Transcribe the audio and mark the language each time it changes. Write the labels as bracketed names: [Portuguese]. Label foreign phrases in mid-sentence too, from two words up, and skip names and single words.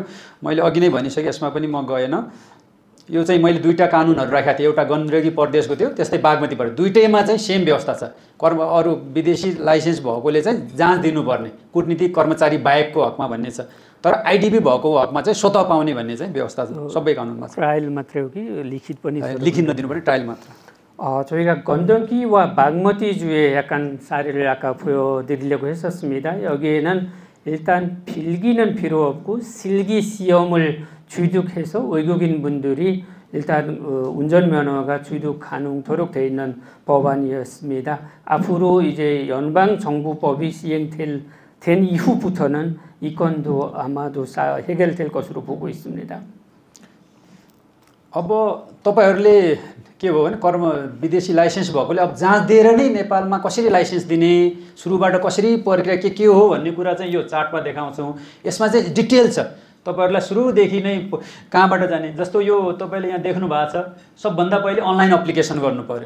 [Nepali] मैले अघि नै भनिसकेँ, यसमा पनि म गएन। यो चाहिँ मैले दुईटा कानुनहरू राखेको थिएँ, एउटा गण्डकी प्रदेशको थियो, त्यस्तै बागमती प्रदेश। दुईटैमा चाहिँ सेम व्यवस्था छ। अरू विदेशी लाइसेन्स भएकोले चाहिँ जाँच दिनुपर्ने कूटनीतिक कर्मचारी बाहेकको हकमा भन्ने छ। तर आइडिपी भएको हकमा चाहिँ स्वतः पाउने भन्ने चाहिँ व्यवस्था सबै कानुनमा छ। ट्रायल मात्रै हो कि लिखित पनि? लिखित नदिनुपर्ने, ट्रायल मात्र। [Korean] 저희가 건더기와 바그머티 주에 약간 사례를 아까 보여드리려고 했었습니다. 여기에는 일단 필기는 필요 없고 실기 시험을 취득해서 외국인 분들이 일단 운전면허가 취득 가능토록 되어 있는 법안이었습니다. 앞으로 이제 연방정부법이 시행된 이후부터는 이 건도 아마도 해결될 것으로 보고 있습니다. [Nepali] अब तपाईहरूले के भयो भने कर्म विदेशी लाइसेन्स भएकोले अब जाँच दिएर नै नेपालमा कसरी लाइसेन्स दिने, सुरुबाट कसरी प्रक्रिया के हो भन्ने कुरा चाहिँ यो चार्टमा देखाउँछौँ। यसमा चाहिँ डिटेल छ, तपाईहरूलाई सुरुदेखि नै कहाँबाट जाने। जस्तो यो तपाईँले यहाँ देख्नु भएको छ, सबभन्दा पहिले [English] online application [Nepali] गर्नु पर्यो।